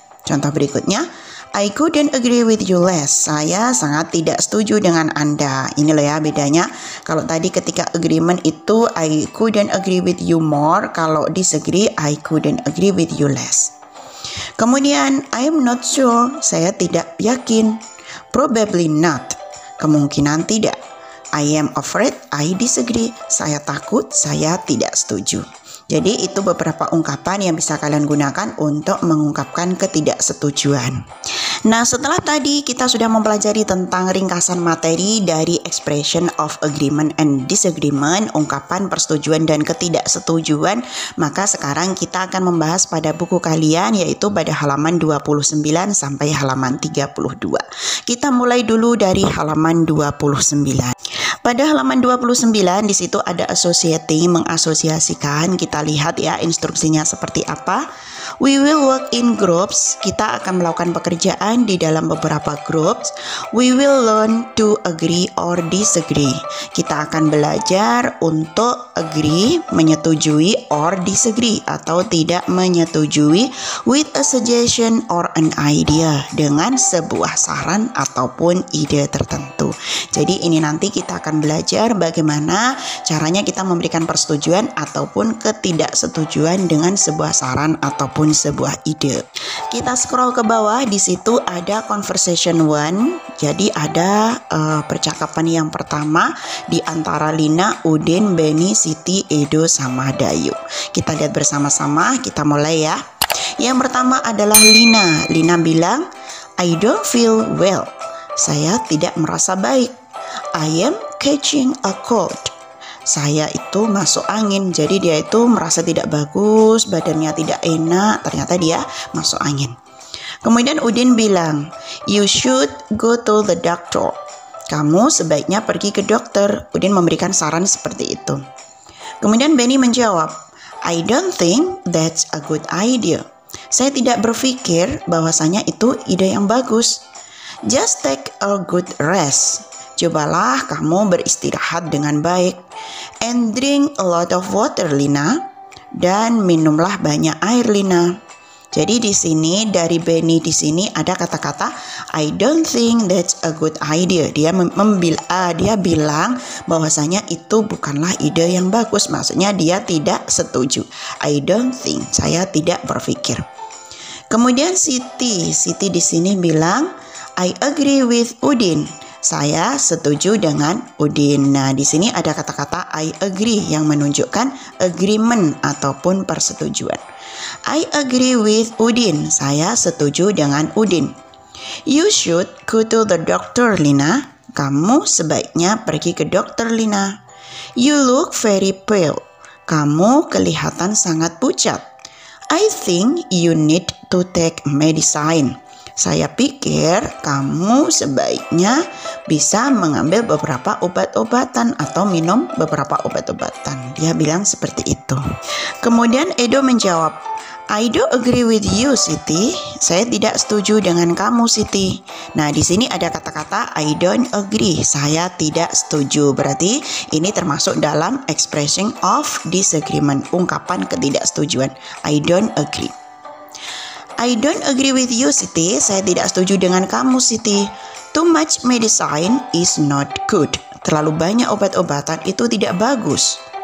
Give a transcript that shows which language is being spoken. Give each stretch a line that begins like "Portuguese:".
Indonesian: Contoh berikutnya,
English: I couldn't agree with you less.
Indonesian: Saya sangat tidak setuju dengan Anda. Ini loh ya bedanya. Kalau tadi ketika agreement itu
English: I couldn't agree with you more. Kalau disagree I couldn't agree with you less.
Indonesian: Kemudian
English: I am not sure.
Indonesian: Saya tidak yakin.
English: Probably not.
Indonesian: Kemungkinan tidak.
English: I am afraid. I disagree.
Indonesian: Saya takut. Saya tidak setuju. Jadi itu beberapa ungkapan yang bisa kalian gunakan untuk mengungkapkan ketidaksetujuan. Nah, setelah tadi kita sudah mempelajari tentang ringkasan materi dari
English: expression of agreement and disagreement,
Indonesian: ungkapan persetujuan dan ketidaksetujuan, maka sekarang kita akan membahas pada buku kalian yaitu pada halaman 29 sampai halaman 32. Kita mulai dulu dari halaman 29. Pada halaman 29 di situ ada associating, mengasosiasikan. Kita lihat ya instruksinya seperti apa.
English: We will work in groups.
Indonesian: Kita akan melakukan pekerjaan di dalam beberapa groups.
English: We will learn to agree or disagree.
Indonesian: Kita akan belajar untuk agree, menyetujui, or disagree, atau tidak menyetujui,
English: with a suggestion or an idea,
Indonesian: dengan sebuah saran ataupun ide tertentu. Jadi ini nanti kita akan belajar bagaimana caranya kita memberikan persetujuan ataupun ketidaksetujuan dengan sebuah saran ataupun sebuah ide. Kita scroll ke bawah, di situ ada conversation 1. Jadi ada percakapan yang pertama di antara Lina, Udin, Benny, Siti, Edo, sama Dayu. Kita lihat bersama-sama, kita mulai ya. Yang pertama adalah Lina.
English: Lina bilang, I don't feel well.
Indonesian: Saya tidak merasa baik.
English: I am catching a cold.
Indonesian: Saya itu masuk angin, jadi dia itu merasa tidak bagus, badannya tidak enak, ternyata dia masuk angin. Kemudian Udin bilang,
English: you should go to the doctor.
Indonesian: Kamu sebaiknya pergi ke dokter. Udin memberikan saran seperti itu. Kemudian Benny menjawab,
English: I don't think that's a good idea.
Indonesian: Saya tidak berpikir bahwasanya itu ide yang bagus.
English: Just take a good rest.
Indonesian: Cobalah kamu beristirahat dengan baik.
English: And drink a lot of water, Lina.
Indonesian: Dan minumlah banyak air, Lina. Jadi di sini dari Benny di sini ada kata-kata
English: I don't think that's a good idea.
Indonesian: Dia bilang bahwasanya itu bukanlah ide yang bagus. Maksudnya dia tidak setuju.
English: I don't think,
Indonesian: saya tidak berpikir. Kemudian Siti di sini bilang
English: I agree with Udin.
Indonesian: Saya setuju dengan Udin. Nah, di sini ada kata-kata
English: I agree
Indonesian: yang menunjukkan agreement ataupun persetujuan.
English: I agree with Udin.
Indonesian: Saya setuju dengan Udin.
English: You should go to the doctor, Lina.
Indonesian: Kamu sebaiknya pergi ke dokter, Lina.
English: You look very pale.
Indonesian: Kamu kelihatan sangat pucat.
English: I think you need to take medicine.
Indonesian: Saya pikir kamu sebaiknya bisa mengambil beberapa obat-obatan atau minum beberapa obat-obatan. Dia bilang seperti itu. Kemudian Edo menjawab,
English: I don't agree with you, Siti.
Indonesian: Saya tidak setuju dengan kamu, Siti. Nah, di sini ada kata-kata
English: I don't agree.
Indonesian: Saya tidak setuju. Berarti ini termasuk dalam
English: expression of disagreement,
Indonesian: ungkapan ketidaksetujuan.
English: I don't agree. I don't agree with you, Siti.
Indonesian: Saya tidak setuju dengan kamu, Siti.
English: Too much medicine is not good.
Indonesian: Terlalu banyak obat-obatan itu tidak bagus.